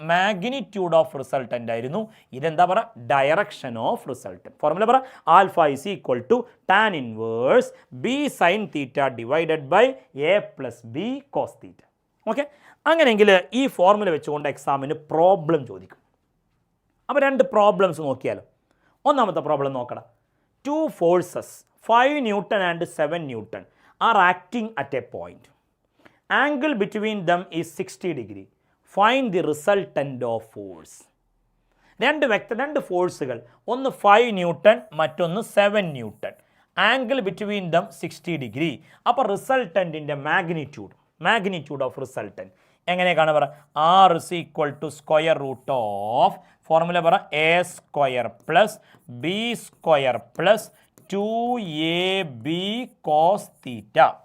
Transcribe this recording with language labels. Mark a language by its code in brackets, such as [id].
[en] magnitude of resultant [ml] ആയിരുന്നു. ഇതെന്താ പറ? [en] Direction of resultant. [ml] ഫോർമുല പറ, [en] Alpha is equal to tan inverse B sine theta divided by A plus B cos theta. [ml] Okay, അങ്ങനെയെങ്കിൽ ഈ formula വെച്ചുകൊണ്ട് എക്സാമിന് problem ചോദിക്കും. അപ്പോൾ രണ്ട് പ്രോബ്ലംസ് നോക്കിയാലോ. ഒന്നാമത്തെ പ്രോബ്ലം നോക്കണം. [en] 2 forces 5 Newton and 7 Newton are acting at a point. Angle between them is 60 degree. Find the resultant of force. [ml] രണ്ട് ഫോഴ്സുകൾ, ഒന്ന് 5 ന്യൂട്ടൺ മറ്റൊന്ന് 7 newton. [en] Angle between them 60 degree. [ml] അപ്പോൾ റിസൾട്ടൻറ്റിൻ്റെ മാഗ്നിറ്റ്യൂഡ് ഓഫ് റിസൾട്ടൻറ്റ് എങ്ങനെ കാണാൻ പറ? [en] R is equal to square root of, [ml] formula പറ, [en] A square plus B square plus 2ab cos theta.